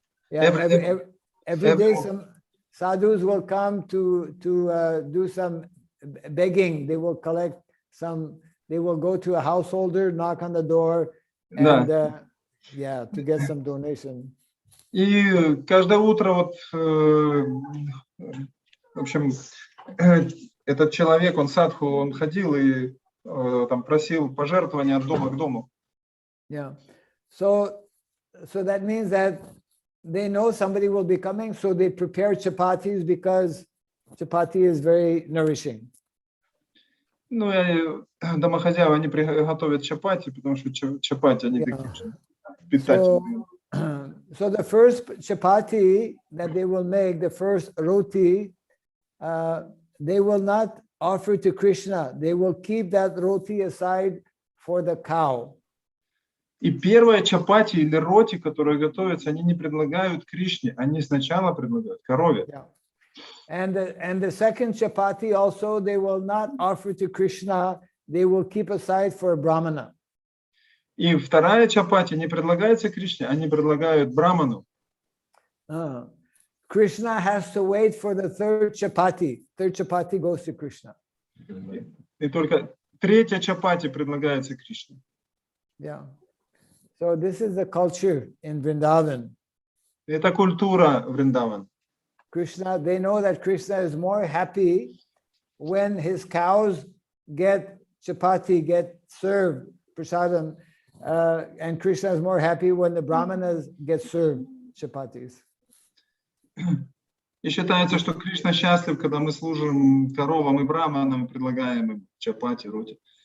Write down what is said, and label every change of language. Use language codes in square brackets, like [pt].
[en] Yeah, every day some sadhus will come to do some begging. They will collect some, they will go to a householder, knock on the door, and to get some donation. [ru] И каждое утро вот, в общем, этот человек, он садху, он ходил и там просил пожертвования от дома к дому. [en] Yeah. So that means that they know somebody will be coming, so they prepare chapatis because chapati is very nourishing. [ru] Ну, и домохозяева, они готовят чапати, потому что чапати, они такие очень питательные. [en] So the first chapati that they will make, the first roti, they will not offer to Krishna. They will keep that roti aside for the cow. [ru] И первая чапати или роти, которые готовятся, они не предлагают Кришне, они сначала предлагают корове. [en] Yeah. And the second chapati also, they will not offer to Krishna. They will keep aside for a brahmana. [ru] И вторая чапати не предлагается Кришне, они предлагают браману. [en] Krishna has to wait for the third chapati. Third chapati goes to Krishna. [ru] И только третья чапати предлагается Кришне. [en] Yeah. So this is the culture in Vrindavan. [ru] Это культура Вриндаван. [en] Krishna, they know that Krishna is more happy when his cows get chapati, get served, prasadam, and Krishna is more happy when the brahmanas get served chapatis. [ru] И считается, что Кришна счастлив, когда мы служим коровам и браманам, предлагаем им чапати, роти.